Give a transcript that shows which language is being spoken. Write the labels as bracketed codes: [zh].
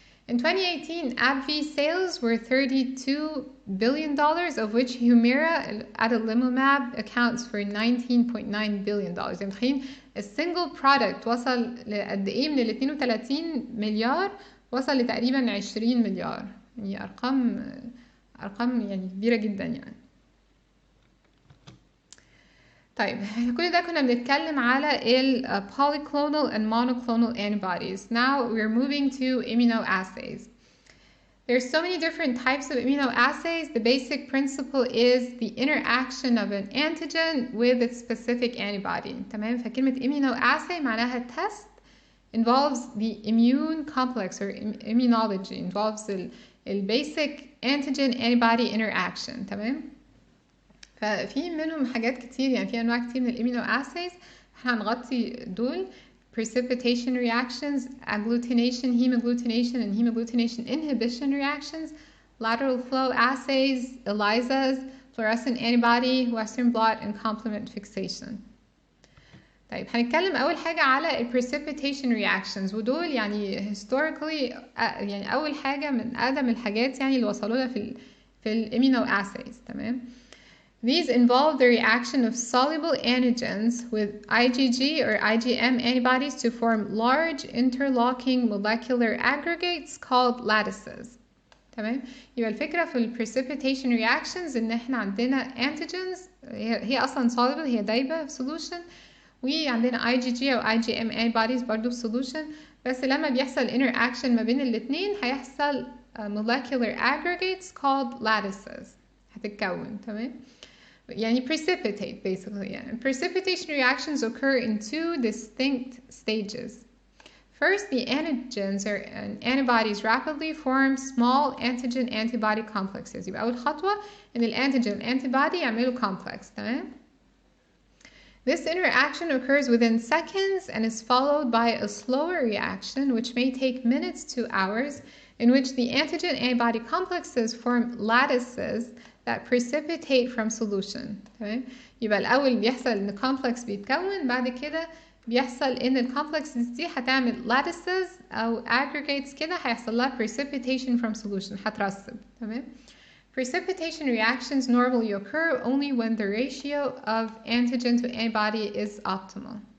[en] In 2018, AbbVie sales were $32 billion, of which Humira adalimumab accounts for $19.9 billion. [ar] يعني متخيلين السنجل برودكت وصل لقد ايه من ال 32 مليار وصل لتقريبا 20 مليار. يعني ارقام يعني كبيرة جدا يعني. طيب كل ده كنا بنتكلم على ال [en] polyclonal and monoclonal antibodies. Now we're moving to immunoassays. There's so many different types of immunoassays. The basic principle is the interaction of an antigen with its specific antibody. [ar] تمام. فكلمة [en] immunoassay [ar] معناها [en] test involves the immune complex or immunology, involves the basic antigen antibody interaction. [ar] تمام. ففي منهم حاجات كتير يعني في انواع كتير من الامينو اسايز احنا هنغطي دول: [en] precipitation reactions, agglutination, hemagglutination and hemagglutination inhibition reactions, lateral flow assays, ELISAs, fluorescent antibody, western blot and complement fixation. [ar] طيب هنتكلم اول حاجه على ال precipitation reactions، ودول يعني historically يعني اول حاجه من اقدم الحاجات يعني اللي وصلوا لها في الامينو اسايز. تمام. [en] These involve the reaction of soluble antigens with IgG or IgM antibodies to form large interlocking molecular aggregates called lattices. [ar] تمام. يبقى الفكرة في ال precipitation reactions إن إحنا عندنا antigens هي أصلا soluble، هي دايبة في solution، وعندنا IgG أو IgM antibodies برضو في solution، بس لما بيحصل interaction ما بين الاتنين هيحصل [en] molecular aggregates called lattices [ar] هتتكون. تمام. [en] يعني precipitate basically. يعني precipitation reactions occur in 2 distinct stages. First, the antigens or antibodies rapidly form small antigen-antibody complexes. [ar] يبقى أول خطوة إن الانتيجين antibody يعملوا complex. تمام. [en] This interaction occurs within seconds and is followed by a slower reaction which may take minutes to hours, in which the antigen-antibody complexes form lattices that precipitate from solution. [ar] تمام. يبقى الأول بيحصل إن complex بيتكون، بعد كده بيحصل ان الكومبلكسز دي هتعمل lattices او aggregates كده، هيحصل لها [en] precipitation from solution، [ar] هترسب. تمام. [en] Precipitation reactions normally occur only when the ratio of antigen to antibody is optimal.